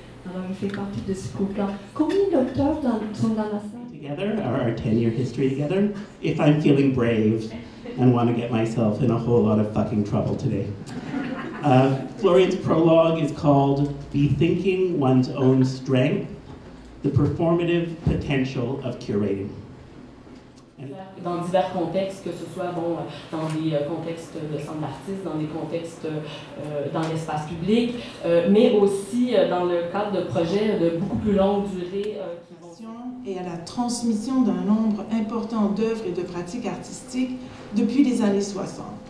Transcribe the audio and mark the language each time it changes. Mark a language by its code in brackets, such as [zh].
[fr] Alors, il fait partie de ce groupe-là. Combien d'auteurs sont dans la salle? [en] Together, our 10-year history together, if I'm feeling brave and want to get myself in a whole lot of fucking trouble today. Florian's prologue is called Bethinking One's Own Strength, the Performative Potential of Curating. [fr] Dans divers contextes, que ce soit dans des contextes de centre d'artistes, dans des contextes dans l'espace public, mais aussi dans le cadre de projets de beaucoup plus longue durée. Et à la transmission d'un nombre important d'œuvres et de pratiques artistiques depuis les années 60.